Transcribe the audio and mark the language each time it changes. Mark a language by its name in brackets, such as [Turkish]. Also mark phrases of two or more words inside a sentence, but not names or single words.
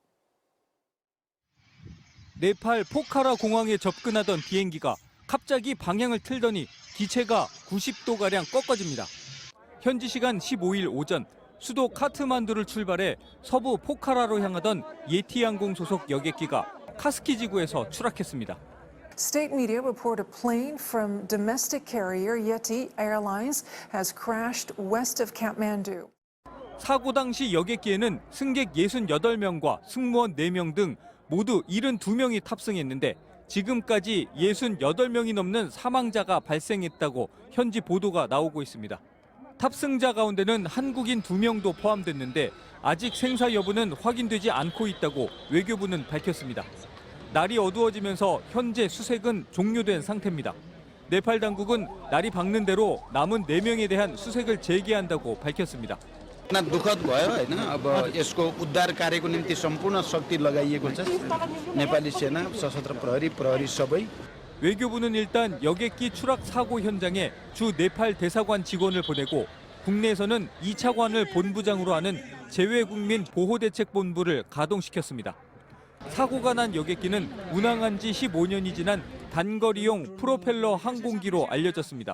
[Korean] 네팔 포카라 공항에 접근하던 비행기가 갑자기 방향을 틀더니 기체가 90도가량 꺾어집니다. 현지 시간 15일 오전 수도 카트만두를 출발해 서부 포카라로 향하던 예티항공 소속 여객기가 카스키 지구에서 추락했습니다. [English] State media report a plane from domestic carrier Yeti Airlines has crashed west of Kathmandu. [Korean] 사고 당시 여객기에는 승객 68명과 승무원 4명 등 모두 72명이 탑승했는데 지금까지 68명이 넘는 사망자가 발생했다고 현지 보도가 나오고 있습니다. 탑승자 가운데는 한국인 2명도 포함됐는데 아직 생사 여부는 확인되지 않고 있다고 외교부는 밝혔습니다. 날이 어두워지면서 현재 수색은 종료된 상태입니다. 네팔 당국은 날이 밝는 대로 남은 4명에 대한 수색을 재개한다고 밝혔습니다. [Nepali] दुखद भयो हैन अब यसको उद्धार कार्यको निम्ति सम्पूर्ण शक्ति लगाइएको छ नेपाली सेना सशस्त्र प्रहरी सबै [Korean] 외교부는 일단 여객기 추락 사고 현장에 주 네팔 대사관 직원을 보내고 국내에서는 2차관을 본부장으로 하는 재외국민 보호대책본부를 가동시켰습니다. 사고가 난 여객기는 운항한 지 15년이 지난 단거리용 프로펠러 항공기로 알려졌습니다.